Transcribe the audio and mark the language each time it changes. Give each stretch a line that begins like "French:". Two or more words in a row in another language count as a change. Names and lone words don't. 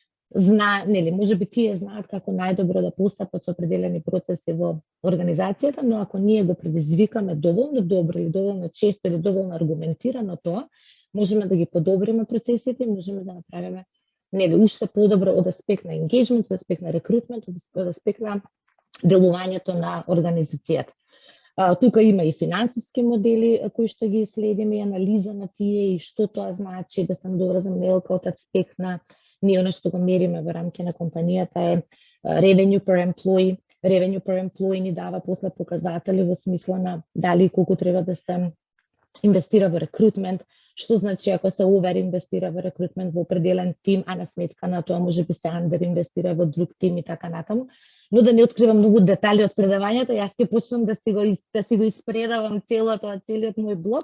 Macedonian: тие знаат како најдобро да постапат со определени процеси во организацијата, но ако ние го предизвикаме доволно добро или доволно често или доволно аргументирано тоа, можеме да ги подобриме процесите и можеме да направиме уште подобро од аспект на engagement, од аспект на рекрутмент, од аспект на делувањето на организацијата. Тука има и финансиски модели кои што ги следиме и анализа на тие и што тоа значи, да сам доразам Нелка од аспект на ние она што го мериме во рамки на компанијата е
English: revenue per employee. Revenue per employee
Macedonian: ни дава после показатели во смисла на дали колку треба да се инвестира во рекрутмент, што значи ако се овер инвестира во рекрутмент во определен тим, а на сметка на тоа можеби се андер инвестира во друг тим и така натаму. Но да не откривам многу детали од предавањето, јас ќе почнам да си го испредавам целиот мој блог.